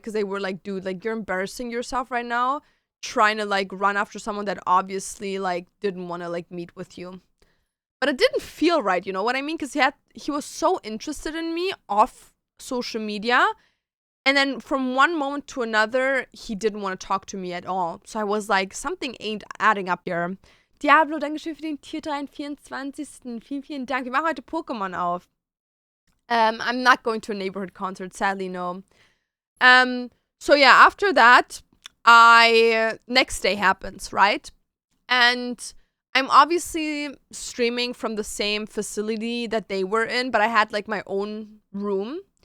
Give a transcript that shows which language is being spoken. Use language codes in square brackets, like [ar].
[en] Because they were like, dude, like, you're embarrassing yourself right now, trying to like run after someone that obviously like didn't want to like meet with you. But it didn't feel right, you know what I mean? Because he was so interested in me off social media, and then from one moment to another, he didn't want to talk to me at all. So I was like, something ain't adding up here. [de] Diablo, Dankeschön für den Tier 3 24. Vielen, vielen Dank. Wir machen heute Pokémon auf. [en] I'm not going to a neighborhood concert, sadly, no. So yeah, after that, next day happens, right? And I'm obviously streaming from the same facility that they were in, but I had like my own room.